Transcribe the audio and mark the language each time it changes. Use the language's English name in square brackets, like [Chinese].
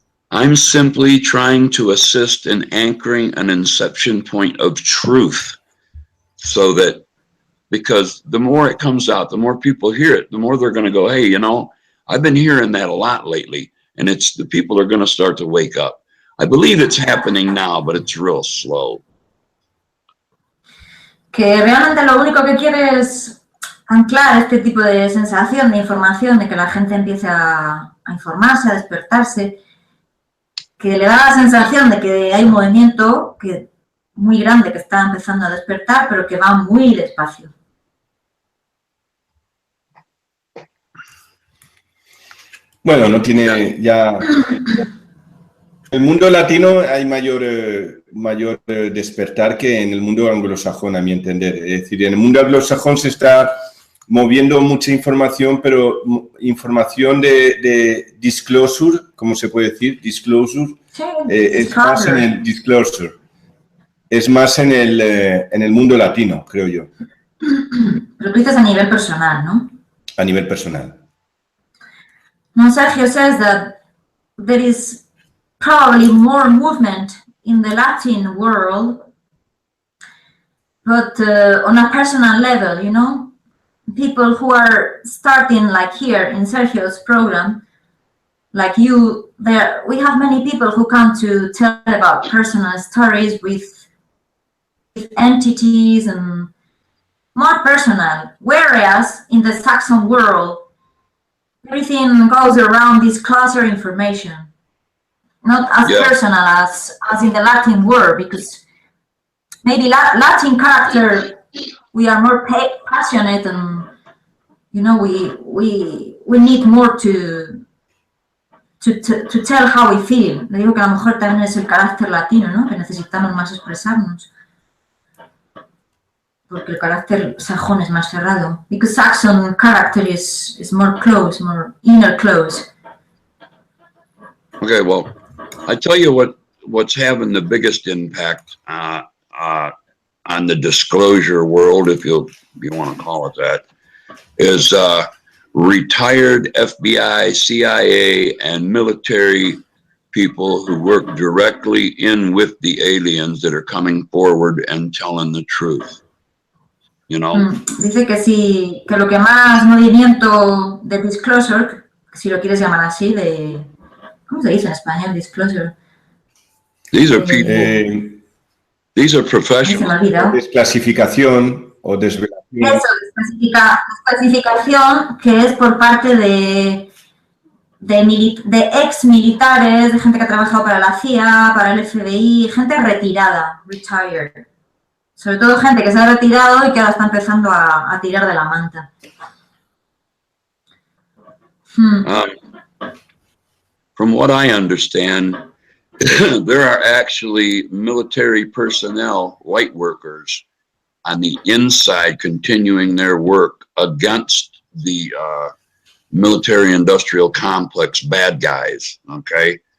[English] I'm simply trying to assist in anchoring an inception point of truth, so that, because the more it comes out, the more people hear it, the more they're going to go, hey, you know, I've been hearing that a lot lately, and it's the people are going to start to wake up. I believe it's happening now, but it's real slow. [Spanish] Que realmente lo único que quiere es anclar este tipo de sensación, de información, de que la gente empiece a informarse, a despertarse, que le da la sensación de que hay un movimiento muy grande que está empezando a despertar, pero que va muy despacio. Bueno, no tiene ya... En el mundo latino hay mayor despertar que en el mundo anglosajón, a mi entender. Es decir, en el mundo anglosajón se está moviendo mucha información, pero información de disclosure, ¿cómo se puede decir? Disclosure. Sí, es más en el disclosure. Es más en el mundo latino, creo yo. Pero tú dices a nivel personal, ¿no? A nivel personal. [English] No, Sergio says that there is probably more movement in the Latin world, but on a personal level, you know, people who are starting like here in Sergio's program, like you, we have many people who come to tell about personal stories with entities and more personal, whereas in the Saxon world, everything goes around this closer information. Not as personal as in the Latin world, because maybe Latin character, we are more passionate, and you know, we need more to tell how we feel. [Spanish] Le digo que a lo mejor también es el carácter latino, ¿no? Que necesitamos más expresarnos, porque el carácter sajón es más cerrado. [English] Because Saxon character is more close, more inner close. Okay, well, I tell you what's having the biggest impact on the disclosure world, if you want to call it that, is retired FBI, CIA, and military people who work directly in with the aliens that are coming forward and telling the truth. You know? [Spanish] Dice que sí, que lo que más movimiento de disclosure, si lo quieres llamar así, de... ¿Cómo se dice en español? Disclosure. [English] These are people. These are professionals. [Spanish] Desclasificación o desvelación. Eso, desclasificación, que es por parte de ex militares, de gente que ha trabajado para la CIA, para el FBI, gente retirada, retired. Sobre todo gente que se ha retirado y que ahora está empezando a tirar de la manta. [English] From what I understand, there are actually military personnel, white workers, on the inside continuing their work against the military-industrial complex bad guys, okay?